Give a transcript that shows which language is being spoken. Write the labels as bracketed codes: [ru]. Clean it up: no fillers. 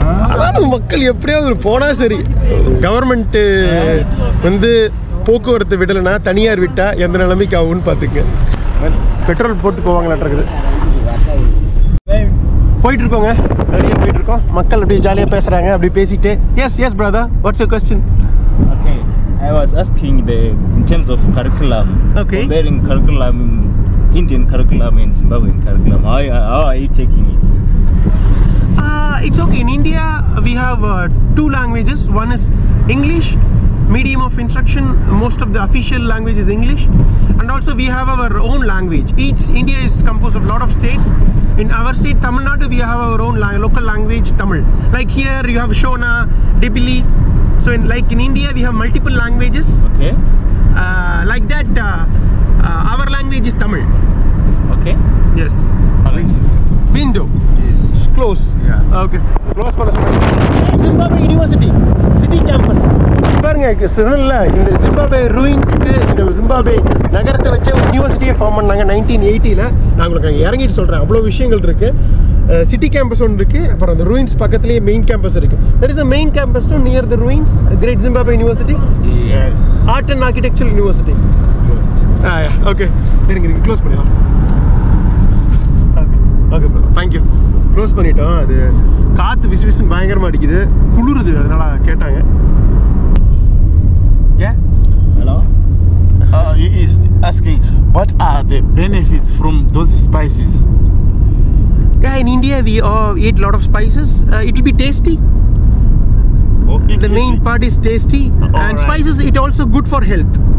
[ta] ஆனாலும் மக்கள் எப்படியாவது போனா சரி. கவர்மெண்ட் வந்து போக்குவரத்து விடலைன்னா தனியார் விட்டா எந்த நிலைமைக்கு ஆகும்னு பாத்துக்க. பெட்ரோல் போட்டு போவாங்களாட்டிருக்குது. போயிட்டு இருக்கோங்க, நிறைய போயிட்டு இருக்கோம். மக்கள் அப்படியே ஜாலியாக பேசுறாங்க, அப்படி பேசிட்டு. [en] Yes brother, what's your question? Okay, I was asking in terms of curriculum. Okay. Comparing curriculum, Indian curriculum and Zimbabwean curriculum. How are you taking it? It's okay. In India, we have 2 languages. One is English, medium of instruction. Most of the official language is English, and also we have our own language. India is composed of a lot of states. In our state, Tamil Nadu, we have our own local language, Tamil. Like here, you have Shona, Dibili. So, in India, we have multiple languages. Okay. Like that, our language is Tamil. Okay. Yes. Window. Yes. Close. Yeah. Okay. [ta] Close பண்ண சொல்லுங்க. [en] Zimbabwe University, city campus. [ta] பாருங்க சொன்னல, இந்த Zimbabwe ரூயின்ஸ்க்கு இந்த Zimbabwe நகரத்தை வச்சு ஒரு யூனிவர்சிட்டியை form பண்ணாங்க 1980ல. நான் உங்களுக்கு அங்கே இறங்கிட்டு சொல்கிறேன், அவ்வளோ விஷயங்கள் இருக்குது. சிட்டி கேம்பஸ் ஒன்று இருக்குது, அப்புறம் அந்த ரூயின்ஸ் பக்கத்துலேயே மெயின் கேம்பஸ் இருக்குது. [en] That is the main campus to near the ruins, great Zimbabwe university. Yes. Art and architectural university. It's closed. [ta] Okay, இருங்க க்ளோஸ் பண்ணிடலாம். Okay bro, thank you. க்ளோஸ் பண்ணிட்டோம். அது காற்று விசுவிசுன்னு பயங்கரமாக அடிக்குது, குளிருது, அதனால் கேட்டாங்க. [en] Yeah? Hello? He is asking, what are the benefits from those spices? Yeah, in India we eat a lot of spices. It will be tasty. The main part is tasty. And right. Spices, it also good for health.